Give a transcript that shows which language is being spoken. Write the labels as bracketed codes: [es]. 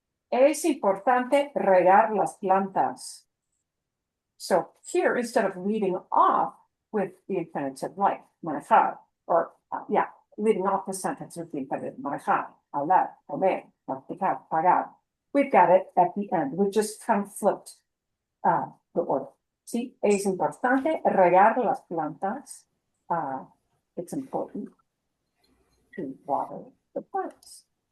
[es] Es importante regar las plantas. [en] So here, instead of leading off with the infinitive like manejar, or leading off the sentence with the infinitive manejar, hablar, comer, practicar, pagar, we've got it at the end. We've just kind of flipped the order. [es] See, es importante regar las plantas. [en] It's important to water the plants.